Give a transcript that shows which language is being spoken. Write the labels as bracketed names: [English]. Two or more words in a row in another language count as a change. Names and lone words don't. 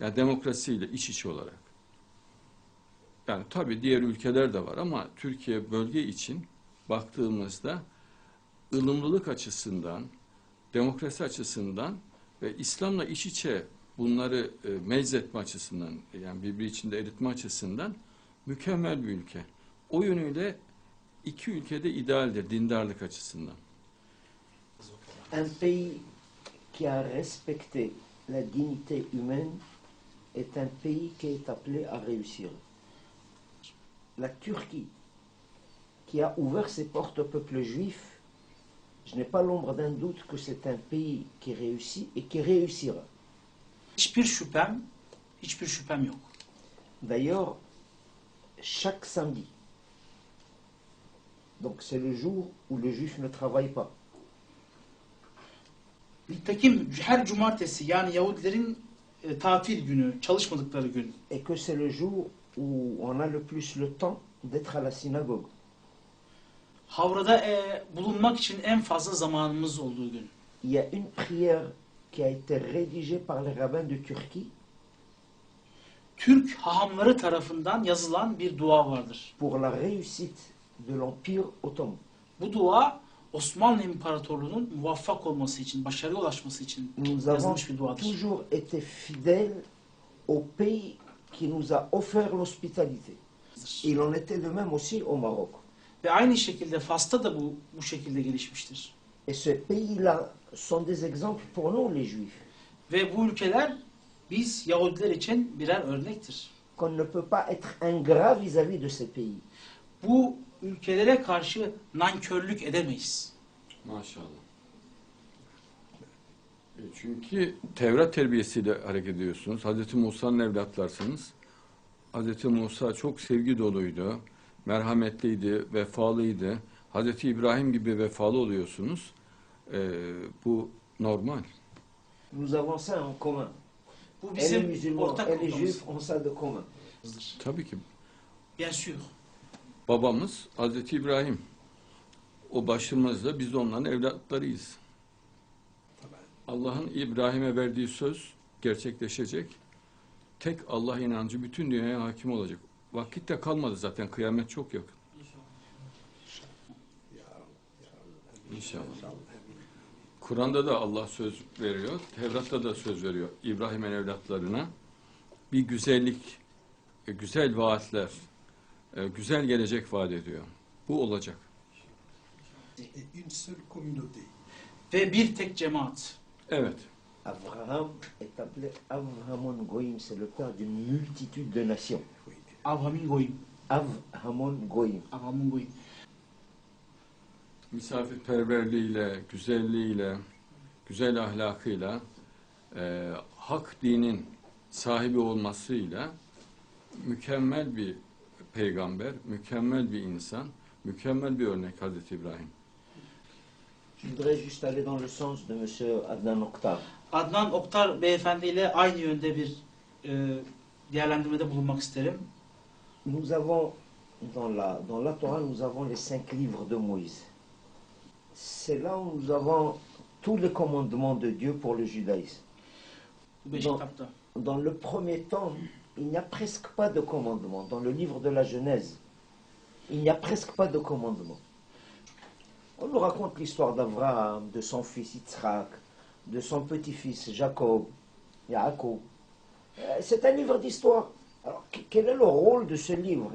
[Turkish] Yani demokrasiyle iç içe olarak. Yani tabii diğer ülkeler de var ama Türkiye bölge için baktığımızda ılımlılık açısından, demokrasi açısından ve İslam'la iç içe bunları meczetme açısından, yani birbiri içinde eritme açısından mükemmel bir ülke. O yönüyle iki ülkede idealdir dindarlık açısından. [French] Un pays qui a respecté la dignité humaine est un pays qui est appelé à réussir. La Turquie, qui a ouvert ses portes au peuple juif, je n'ai pas l'ombre d'un doute que c'est un pays qui réussit et qui réussira. [Turkish] Hiçbir şüphem yok. [French] D'ailleurs, chaque samedi, donc c'est le jour où le juif ne travaille pas. [Turkish] Nitekim her cumartesi yani Yahudilerin tatil günü, çalışmadıkları gün. [French] Et que c'est le jour où on a le plus le temps d'être à la synagogue. [Turkish] Havrada bulunmak için en fazla zamanımız olduğu gün. [French] Il y a une prière qui a été rédigée par les rabbins de Turquie [Turkish] Türk hahamları tarafından yazılan bir dua vardır. [French] pour la réussite de l'Empire ottoman. [Turkish] Bu dua Osmanlı İmparatorluğu'nun muvaffak olması için, başarıya ulaşması için [French] Nous avons [Turkish] yazılmış bir duadır. [French] toujours été fidèles au pays qui nous a offert l'hospitalité. Il en était de même aussi au Maroc. [Turkish] Ve aynı şekilde Fas'ta da bu şekilde gelişmiştir. [French] Et ce pays-là sont des exemples pour nous, les Juifs, [Turkish] Ve bu ülkeler biz Yahudiler için birer örnektir. [French] qu'on ne peut pas être ingrat vis-à-vis de ces pays. [Turkish] Bu ülkelere karşı nankörlük edemeyiz. Maşallah. Çünkü Tevrat terbiyesiyle hareket ediyorsunuz. Hazreti Musa'nın evlatlarsınız. Hazreti Musa çok sevgi doluydu, merhametliydi, vefalıydı. Hazreti İbrahim gibi vefalı oluyorsunuz. Bu normal. [French] Nous avons ça en commun. [Turkish] Bu [French] Et les [Turkish] bizim [French] musulmans [Turkish] ortak [French] et les [Turkish] noktamız. [French] juifs ont ça de commun. [Turkish] Tabii ki [French] Bien sûr. [Turkish] babamız Hazreti İbrahim. O başımızda biz de onların evlatlarıyız. Allah'ın İbrahim'e verdiği söz gerçekleşecek. Tek Allah inancı bütün dünyaya hakim olacak. Vakit de kalmadı zaten. Kıyamet çok yakın. İnşallah. Kur'an'da da Allah söz veriyor. Tevrat'ta da söz veriyor. İbrahim'in evlatlarına bir güzellik, güzel vaatler, güzel gelecek vaat ediyor. Bu olacak. [French] Et une seule communauté. [Turkish] Ve bir tek cemaat. Evet. [French] Abraham est appelé [Hebrew] Avhamon Goïm, [French] c'est le père d'une multitude de nations. [Hebrew] Avramin Goyim. Avhamon Goïm. Avramin Goyim. [Turkish] Misafirperverliğiyle, güzelliğiyle, güzel ahlakıyla, hak dinin sahibi olmasıyla mükemmel bir peygamber, mükemmel bir insan, mükemmel bir örnek Hazreti İbrahim. [French] Je voudrais juste aller dans le sens de M. Adnan Oktar. [Turkish] Adnan Oktar beyefendi ile aynı yönde bir değerlendirmede bulunmak isterim. [French] Nous avons, dans la Torah, nous avons les 5 livres de Moïse. C'est là où nous avons tous les commandements de Dieu pour le judaïsme. [Turkish] Bu beş [French] Non. [Turkish] kitapta. [French] Dans le premier temps, il n'y a presque pas de commandements. Dans le livre de la Genèse, il n'y a presque pas de commandements. On nous raconte l'histoire d'Abraham, de son fils Yitzhak, de son petit-fils Jacob, Yaakov. C'est un livre d'histoire. Alors, quel est le rôle de ce livre?